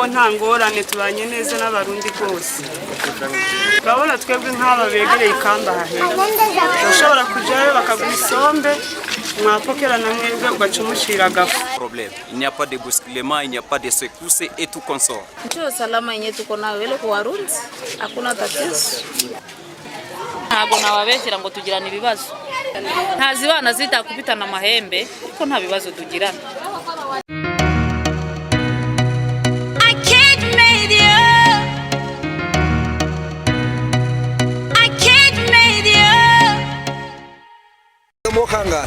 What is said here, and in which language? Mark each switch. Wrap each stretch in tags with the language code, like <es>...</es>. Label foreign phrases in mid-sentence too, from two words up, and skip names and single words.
<rw>nta ngorane tubanye neza n'abarundi rwose. Urabona twebwe nk'aba begereye ikamba hahera bashobora kujyayo bakaguha isombe mwapokera na mwebwe ugacumushira agafu.</rw> <fr>Il n'y a pas de bousculement, il n'y a pas de secousse et tout consort.</fr> <sw>Ndio salama yenyewe tuko nayo ile kwa Warundi hakuna tatizo.</sw> <rw>Ntabwo nababeshyira ngo tugirana ibibazo. Ntazibana zitakubitana amahembe ko nta bibazo tugirana. Mokanga</rw>